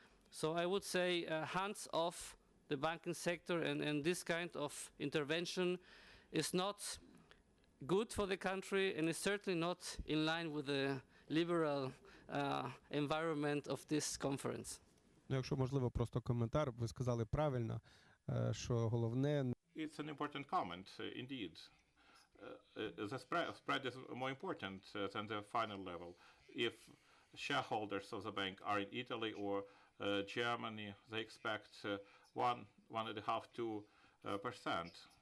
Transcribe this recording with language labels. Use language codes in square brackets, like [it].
[en] So I would say hands off the banking sector, and this kind of intervention is not good for the country, and is certainly not in line with the liberal environment of this conference. [uk] Ну, якщо можливо, просто коментар. Ви сказали правильно, що головне... [en] It's an important comment, indeed. The spread is more important than the final level. If shareholders of the bank are in Italy or Germany, they expect 1.5–2%.